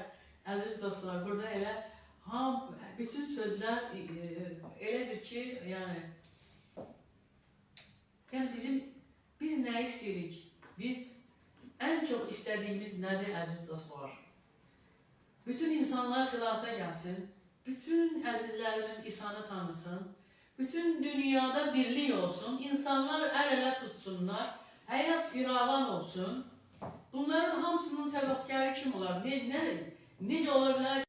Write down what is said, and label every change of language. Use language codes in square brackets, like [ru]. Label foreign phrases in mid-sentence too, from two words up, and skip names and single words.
[tr] Aziz dostlar, burada elə bütün sözler elədir ki yani biz ne istedik? Biz en çok istediğimiz nedir aziz dostlar? Bütün insanlar xilasa gelsin. [az] bütün əzizlərimiz İsa'nı tanısın. [tr] Bütün dünyada birlik olsun. İnsanlar el-ele tutsunlar. [az] Həyat firavan olsun. Bunların hamısının səbəbkarı kim olar? Necə ola bilər?